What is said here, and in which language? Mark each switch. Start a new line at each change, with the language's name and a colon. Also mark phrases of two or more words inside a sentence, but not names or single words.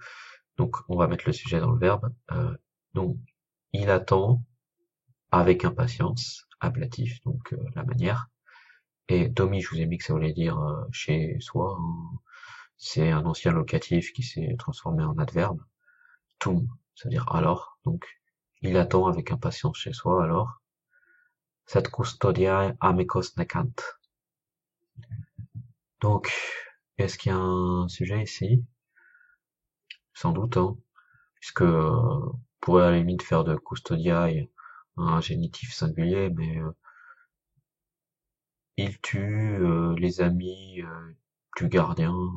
French: Donc on va mettre le sujet dans le verbe. Donc il attend avec impatience, ablatif, donc la manière. Et domi, je vous ai mis que ça voulait dire chez soi. Hein. C'est un ancien locatif qui s'est transformé en adverbe. Tum, ça veut dire alors. Donc il attend avec impatience chez soi alors.
Latin: Sed custodiae amicos necant.
French: Donc, est-ce qu'il y a un sujet ici? Sans doute, hein, puisque on pourrait à la limite faire de custodiae un génitif singulier, mais il tue les amis du gardien.